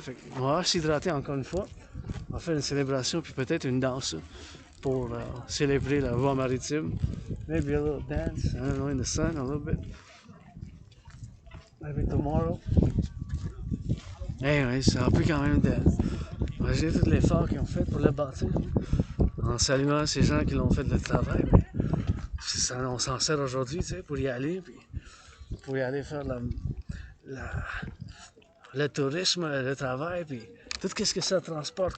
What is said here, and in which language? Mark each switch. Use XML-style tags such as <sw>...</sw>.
<fr>Fait on va s'hydrater encore une fois. On va faire une célébration, puis peut-être une danse pour célébrer la voie maritime.</fr> <en>Maybe a little dance, I don't know, in the sun a little bit. Maybe tomorrow.</en> <fr>Anyways, ça a pris quand même de... J'ai tout l'effort qu'ils ont fait pour le bâtir. En saluant ces gens qui l'ont fait le travail. Mais on s'en sert aujourd'hui, tu sais, pour y aller, puis pour y aller faire le tourisme, le travail, puis tout ce que ça transporte.</fr>